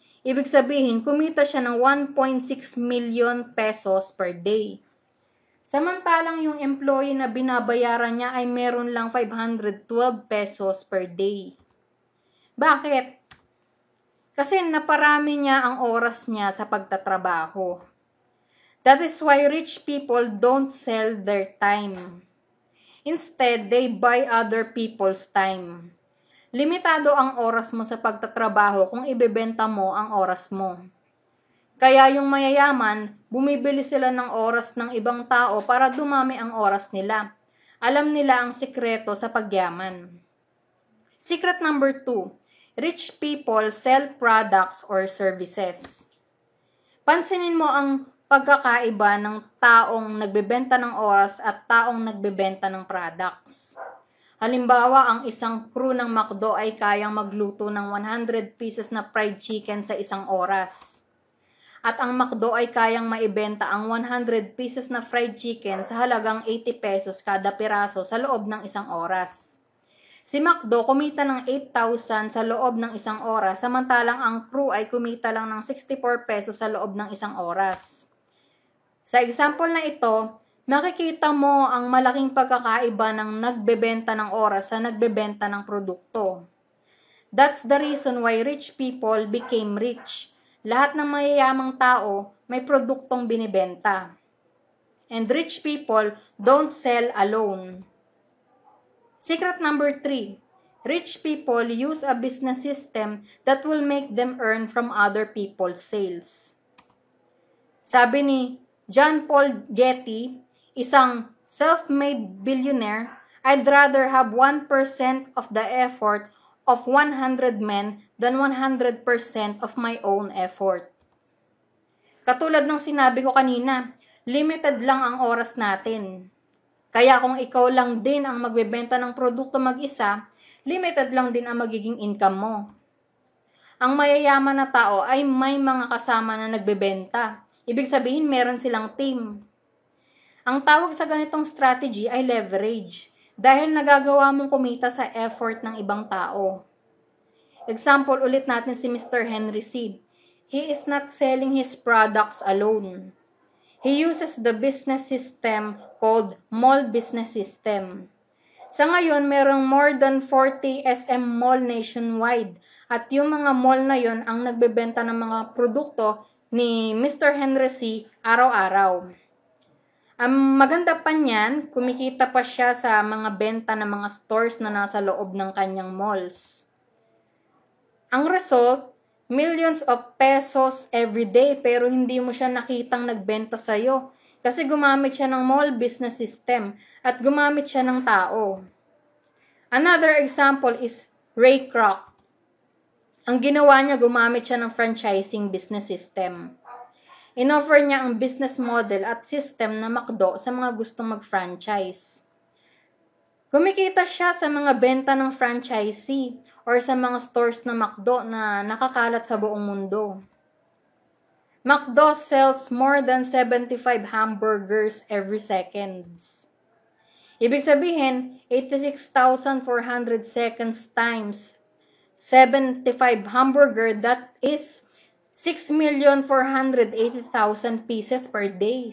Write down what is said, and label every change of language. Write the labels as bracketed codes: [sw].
[tl] Ibig sabihin, kumita siya ng 1.6 million pesos per day. Samantalang yung employee na binabayaran niya ay meron lang 512 pesos per day. Bakit? Kasi naparami niya ang oras niya sa pagtatrabaho. [en] That is why rich people don't sell their time. Instead, they buy other people's time. [tl] Limitado ang oras mo sa pagtatrabaho kung ibebenta mo ang oras mo. Kaya yung mayayaman, bumibili sila ng oras ng ibang tao para dumami ang oras nila. Alam nila ang sikreto sa pagyaman. [en] Secret number 2, rich people sell products or services. [tl] Pansinin mo ang pagkakaiba ng taong nagbebenta ng oras at taong nagbebenta ng products. Halimbawa, ang isang crew ng McDo ay kayang magluto ng 100 pieces na fried chicken sa isang oras. At ang McDo ay kayang maibenta ang 100 pieces na fried chicken sa halagang 80 pesos kada piraso sa loob ng isang oras. Si McDo kumita ng 8,000 sa loob ng isang oras, samantalang ang crew ay kumita lang ng 64 pesos sa loob ng isang oras. Sa example na ito, makikita mo ang malaking pagkakaiba ng nagbebenta ng oras sa nagbebenta ng produkto. [en] That's the reason why rich people became rich. [tl] Lahat ng mayayamang tao may produktong binibenta. [en] And rich people don't sell alone. Secret number 3. Rich people use a business system that will make them earn from other people's sales. [tl] Sabi ni [en] John Paul Getty, isang self-made billionaire, I'd rather have 1% of the effort of 100 men than 100% of my own effort. [tl] Katulad ng sinabi ko kanina, limited lang ang oras natin. Kaya kung ikaw lang din ang magbebenta ng produkto mag-isa, limited lang din ang magiging income mo. Ang mayayaman na tao ay may mga kasama na nagbebenta. Ibig sabihin, meron silang team. Ang tawag sa ganitong strategy ay leverage, dahil nagagawa mong kumita sa effort ng ibang tao. Example ulit natin si Mr. Henry C. [en] He is not selling his products alone. He uses the business system called mall business system. [tl] Sa ngayon, merong more than 40 SM mall nationwide at yung mga mall na yon ang nagbebenta ng mga produkto ni Mr. Henry C. araw-araw. Ang maganda pa niyan, kumikita pa siya sa mga benta ng mga stores na nasa loob ng kanyang malls. Ang result, [en] millions of pesos every day [tl] pero hindi mo siya nakitang nagbenta sa'yo kasi gumamit siya ng mall business system at gumamit siya ng tao. [en] Another example is Ray Kroc. [tl] Ang ginawa niya, gumamit siya ng [en] franchising business system. [tl] Inoffer niya ang business model at system na McDo sa mga gustong mag-franchise. Kumikita siya sa mga benta ng franchisee or sa mga stores na McDo na nakakalat sa buong mundo. [en] McDo sells more than 75 hamburgers every seconds. [tl] Ibig sabihin, [en] 86,400 seconds times 75 hamburger, that is 6,480,000 pieces per day.